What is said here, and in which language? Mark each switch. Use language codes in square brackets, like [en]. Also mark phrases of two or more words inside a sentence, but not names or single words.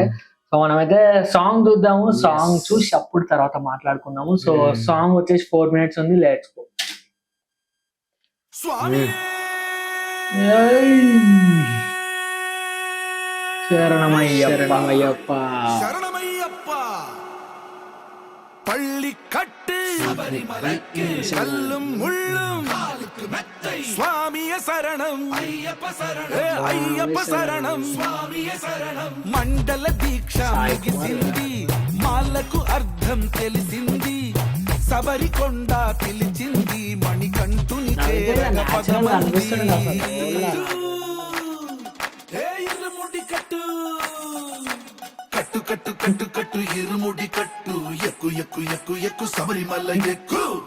[te] సో మనమైతే సాంగ్ చూద్దాము. సాంగ్ చూసి అప్పుడు తర్వాత మాట్లాడుకుందాము. సో సాంగ్ వచ్చేసి 4 minutes ఉంది. [en] let's go. [te] శరణమయ్యప్ప [ta] பள்ளி கட்டு கல்லும் முள்ளும் சுவாமிய சரணம் ஐயப்ப சரணம் [te] మండల దీక్ష ముగిసింది, మాలకు అర్థం తెలిసింది, శబరికొండ పిలిచింది, మణికంఠుని చేరగ పదమంది. ఇరుముడి కట్టు కట్టు కట్టు కట్టు కట్టు ఇరుముడి కట్టు, ఎక్కు ఎక్కు ఎక్కు ఎక్కు శబరిమల ఎక్కు.